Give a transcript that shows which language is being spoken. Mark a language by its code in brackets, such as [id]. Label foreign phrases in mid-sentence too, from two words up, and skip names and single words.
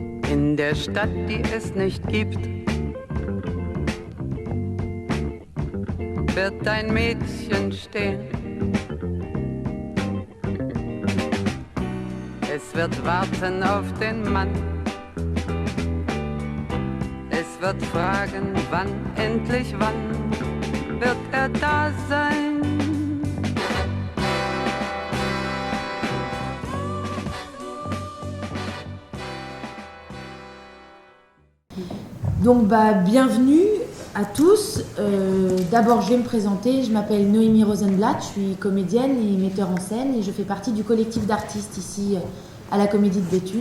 [de] In der Stadt, die es nicht gibt, wird ein Mädchen stehen. Es wird warten auf den Mann. Es wird fragen, wann, endlich wann wird er da sein. [fr] Donc bienvenue à tous. D'abord je vais me présenter, je m'appelle Noémie Rosenblatt, je suis comédienne et metteur en scène et je fais partie du collectif d'artistes ici à la Comédie de Béthune.